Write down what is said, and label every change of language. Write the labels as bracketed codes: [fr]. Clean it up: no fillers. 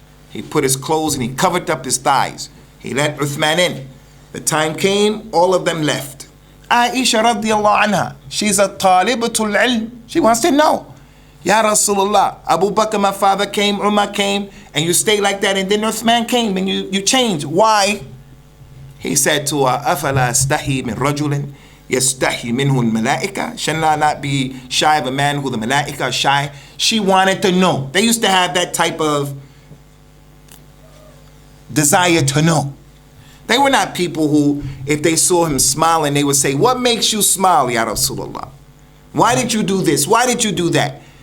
[en] He put his clothes and he covered up his thighs. He let Uthman in. The time came, all of them left. Aisha radiyallahu anha, she's a talibatul ilm. She wants to know. Ya Rasulullah, Abu Bakr, my father, came, Umar came, and you stayed like that, and then Uthman came, and you changed. Why? He said to her, [ar] أَفَلَا أَسْتَحِي مِنْ رَجُلٍ يَسْتَحِي مِنْهُ الْمَلَائِكَةِ. [en] Shall I not be shy of a man who the malaika are shy? She wanted to know. They used to have that type of desire to know. They were not people who, if they saw him smiling, they would say, what makes you smile, Ya Rasulullah? Why did you do this? Why did you do that?